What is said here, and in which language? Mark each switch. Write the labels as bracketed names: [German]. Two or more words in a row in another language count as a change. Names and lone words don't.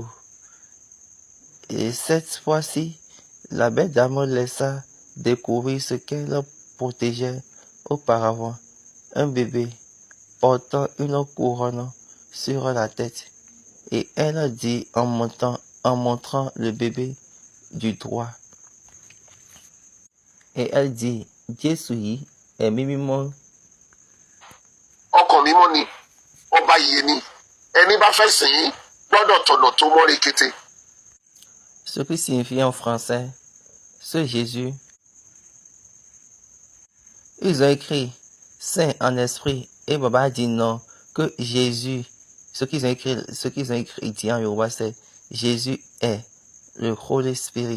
[French] Et cette fois-ci, la belle dame laissa découvrir ce qu'elle protégeait auparavant, un bébé portant une couronne sur la tête. Et elle dit en montrant le bébé du doigt. Et elle dit, [Yoruba] Jésù yìí, ẹ̀mí mímọ́. Ọkàn mímọ́ ni, ọba ìyè ni, ẹni bá fẹ́ sìn ín gbọ́dọ̀ tọ̀nà tó mọ́ rekete. [French] Ce qui signifie en français, ce Jésus. Ils ont écrit Saint en esprit et Baba dit non que Jésus, ce qu'ils ont écrit dit en Yoruba, c'est Jésus est le [English] Holy Spirit.